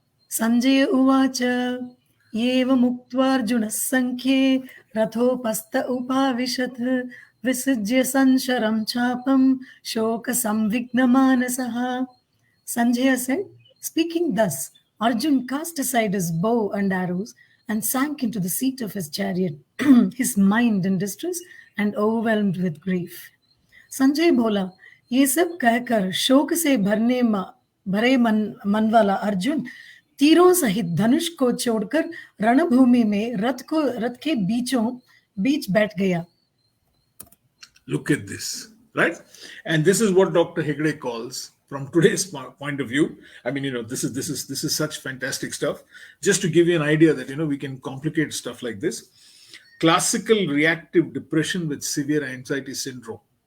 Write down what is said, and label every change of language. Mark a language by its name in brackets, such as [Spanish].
[Sanskrit] Sanjay uvacha yeva muktvarjuna sankhye rathopasta upavishat visijya sansharam chapam shoka samvigna manasaha. [English] Sanjaya said, speaking thus, Arjun cast aside his bow and arrows and sank into the seat of his chariot, his mind in distress and overwhelmed with grief. [Hindi] Sanjay बोला, ये सब कहकर शोक से भरे मन वाला अर्जुन तीरों सहित धनुष को छोड़कर रणभूमि में रथ के बीच बैठ गया. [English] Look at this, right? And this is what Dr. Hegde calls, from today's point of view. I mean, this is such fantastic stuff. Just to give you an idea that we can complicate stuff like this. Classical reactive depression with severe anxiety syndrome.